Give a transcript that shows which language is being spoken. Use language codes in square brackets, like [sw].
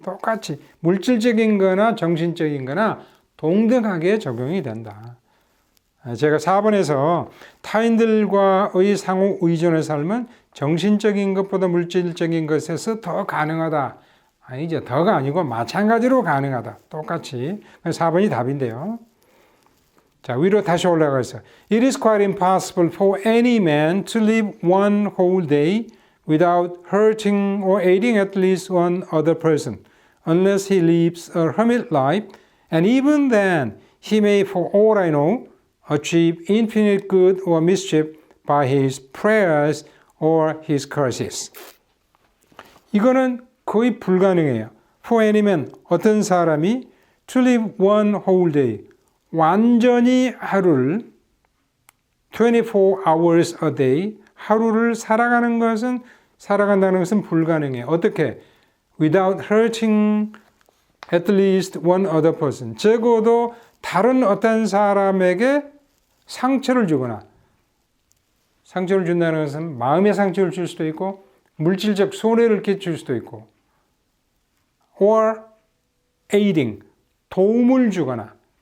[ko] 똑같이 물질적인 거나 정신적인 거나 동등하게 적용이 된다. 제가 4번에서 타인들과의 상호 의존의 삶은 정신적인 것보다 물질적인 것에서 더 가능하다. 아니죠. 더가 아니고 마찬가지로 가능하다. 똑같이. 4번이 답인데요. 자, 위로 다시 올라가서 [en] It is quite impossible for any man to live one whole day without hurting or aiding at least one other person, unless he lives a hermit life, and even then he may, for all I know, achieve infinite good or mischief by his prayers or his curses. [ko] 이거는 거의 불가능해요. [en] For any man, [ko] 어떤 사람이 [en] to live one whole day, [ko] 완전히 하루를 [en] 24 hours a day, [ko] 하루를 살아간다는 것은 불가능해요. 어떻게? [en] Without hurting at least one other person. [ko] 적어도 다른 어떤 사람에게 상처를 주거나, 상처를 준다는 것은 마음의 상처를 줄 수도 있고 물질적 손해를 끼칠 수도 있고, [en] or aiding, [ko] 도움을 주거나